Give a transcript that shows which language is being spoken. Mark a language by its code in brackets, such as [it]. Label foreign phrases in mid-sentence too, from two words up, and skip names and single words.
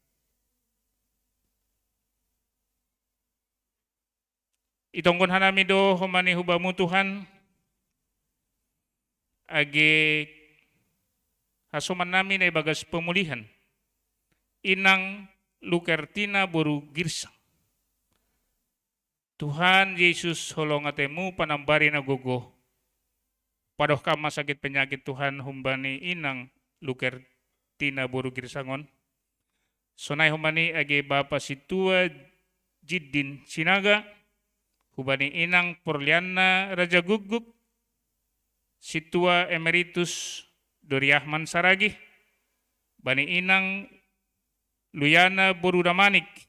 [bts] Itonggon hanami do humani hubamu Tuhan age hasuman nami na bagas pemulihan inang Lukertina Boru Girsang. Tuhan Yesus holong atemu panambari na gogo padoh kama sakit penyakit Tuhan humbani inang Lukertina Boru Girsangon. Sonai humani age Bapa Situa Jiddin Sinaga hubani inang Porliana Raja Guguk, Situa Emeritus Doriahman Saragi, bani inang Luyana Borudamanik,